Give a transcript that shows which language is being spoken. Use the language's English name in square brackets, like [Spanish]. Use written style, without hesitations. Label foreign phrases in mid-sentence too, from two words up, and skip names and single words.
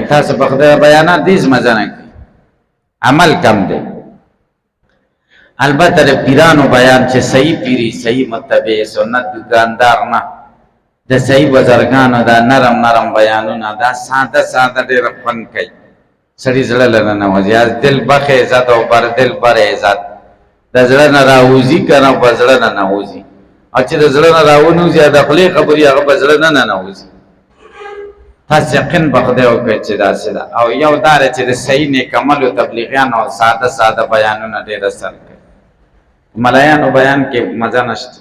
[Pashto] تاسو په خدای بیانات هېڅ مزه نه کوي، عمل کم دی. البته د پیرانو بیان چې صحیح پیری، صحیح متبع سنت دکاندار نه، د صحیح بزرګانو دا نرم بیانونه دا ساده ډېر خوند کوي، سړي زړه له ننوځي. [Persian] از دل بخ عزت [Pashto] او [Persian] بر دل بر عزت، [Pashto] د زړه نه راوځي که نه په زړه نه ننوځي، او چې د زړه نه راونوځي د خولې خبرې هغه په زړه نه ننوځي. تاسو یقین په خدای وکړئ چې داسې ده. او یو دا دی چې د صحیح نیک عملو تبلیغیانو ساده بیانونه ډېر اثر کوي، ملایانو بیان کې مزه نشته.